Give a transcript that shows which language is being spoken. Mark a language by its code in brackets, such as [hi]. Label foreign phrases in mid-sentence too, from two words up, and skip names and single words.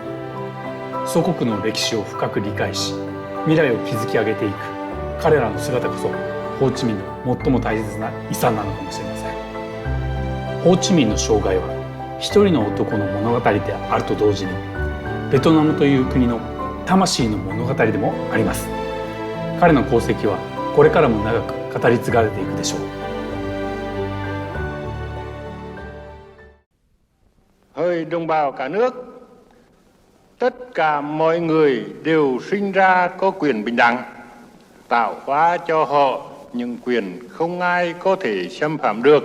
[ja] 祖国の歴史を深く理解し、未来を築き上げていく彼らの姿こそホーチミンの最も大切な遺産なのかもしれません。ホーチミンの生涯は一人の男の物語であると同時に、ベトナムという国の魂の物語でもあります。彼の功績はこれからも長く語り継がれていくでしょう。 [vi] Hỡi đồng bào cả nước, tất cả mọi người đều sinh ra có quyền bình đẳng, tạo hóa cho họ những quyền không ai có thể xâm phạm được.